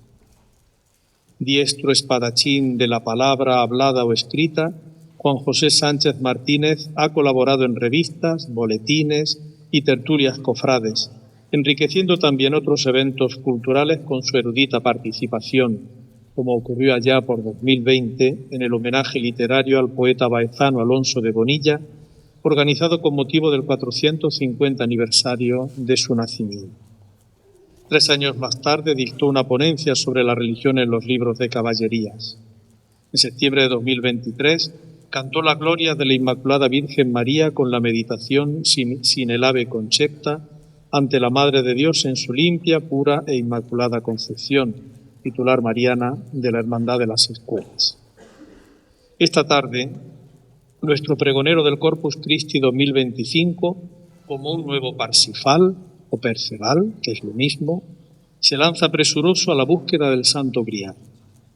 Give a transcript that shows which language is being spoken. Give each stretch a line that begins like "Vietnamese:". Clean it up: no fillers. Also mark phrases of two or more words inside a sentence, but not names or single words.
Spanish: Diestro espadachín de la palabra hablada o escrita, Juan José Sánchez Martínez ha colaborado en revistas, boletines y tertulias cofrades, enriqueciendo también otros eventos culturales con su erudita participación, como ocurrió allá por 2020 en el homenaje literario al poeta baezano Alonso de Bonilla, organizado con motivo del 450 aniversario de su nacimiento. 3 años más tarde dictó una ponencia sobre la religión en los libros de caballerías. En septiembre de 2023 cantó la gloria de la Inmaculada Virgen María con la meditación sin el
Latin: ave concepta
Spanish: ante la Madre de Dios en su limpia, pura e inmaculada concepción, titular mariana de la Hermandad de las Escuelas. Esta tarde, nuestro pregonero del Corpus Christi 2025, como un nuevo Parsifal o Perceval, que es lo mismo, se lanza presuroso a la búsqueda del Santo Grial.